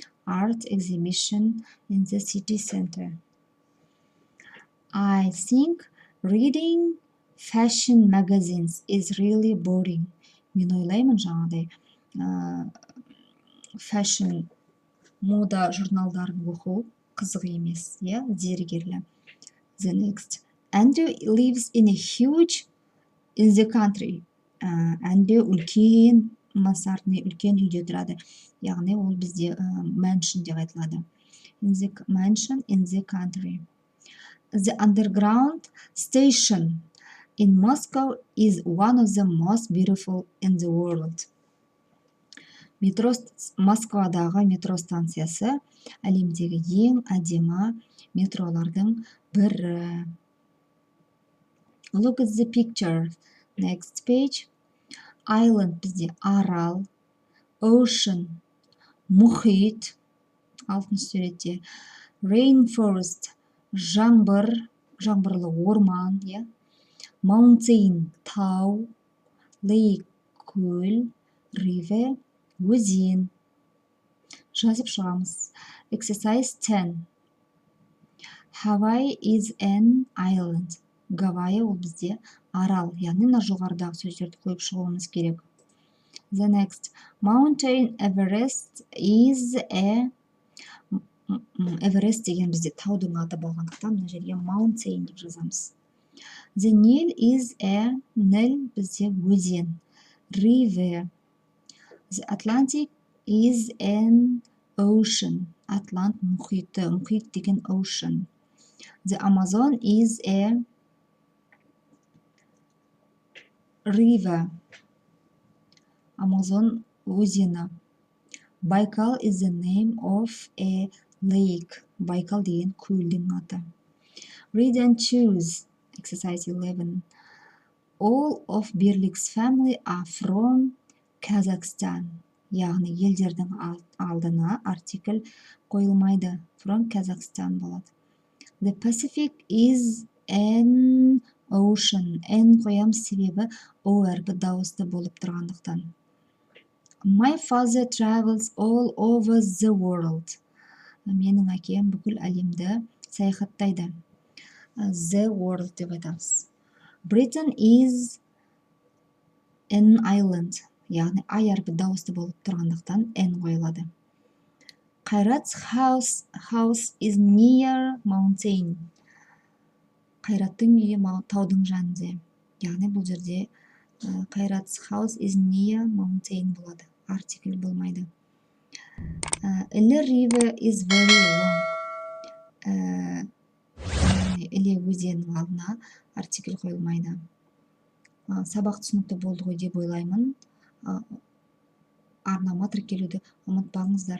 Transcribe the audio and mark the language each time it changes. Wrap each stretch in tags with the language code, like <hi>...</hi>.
<en>Art exhibition in the city center. I think reading fashion magazines is really boring.</en> <kk>Мен ойлаймын жаңағыдай fashion мода журналдарын оқу қызық емес, зергерлі.</kk> <en>The next. Andrew lives in the country.</en> <kk>Andrew үлкен мансардный, үлкен үйде тұрады. Яғни, ол бізде mansion деп айтылады.</kk> <en>Mansion in the country. The underground station in Moscow is one of the most beautiful in the world.</en> <kk>Москвадағы метро станциясы әлемдегі ең әдемі метролардың бірі.</kk> <en>Look at the picture. Next page.</en> <kk>Island бізде арал, ocean, мұхит, алтыншы суретте, rainforest, жаңбырлы орман, mountain, тау, lake, көл, river, өзен. Жазып шығамыз.</kk> <en>Exercise 10. Hawaii is an island.</en> <kk>Гавайи ол бізде арал, яғни жоғарыдағы сөздерді қойып шығуымыз керек.</kk> <en>The next. Mountain Everest is a...</en> <kk>Everest деген бізде таудың аты болғандықтан, мына жерге mountain деп жазамыз.</kk> <en>The Nile is a...</en> <kk>Nile бізде өзен.</kk> <en>River. The Atlantic is an ocean.</en> <kk>Атлант мұхиты. Мұхит деген</kk> <en>ocean. The Amazon is a river.</en> <kk>Amazon өзені.</kk> <en>Baikal is the name of a lake.</en> <kk>Baikal деген көлдің аты.</kk> <en>Read and choose. Exercise 11. All of Birlik's family are from Kazakhstan.</en> <kk>Яғни елдердің алдына артикль қойылмайды. From Kazakhstan болады.</kk> <en>The Pacific is an ocean.</en> <kk>N қоямыз себебі O әрпі дауысты болып тұрғандықтан.</kk> <en>My father travels all over the world.</en> <kk>Менің әкем бүкіл әлемді саяхаттайды. The world деп айтамыз.</kk> <en>Britain is an island.</en> <kk>Яғни ай әрпі дауысты болып тұрғандықтан n қойылады.</kk> <en>Қайрат's house is near mountain.</en> <kk>Қайраттың үйі таудың жанында. Яғни бұл жерде</kk> <en>Қайрат's house is near mountain</en> <kk>болады. Артикль болмайды.</kk> <en>Іле river is very long.</en> <kk>Іле өзенінің алдына артикль қойылмайды. Сабақ түсінікті болды ғой деп ойлаймын. Арнама тіркелуді ұмытпаңыздар.</kk>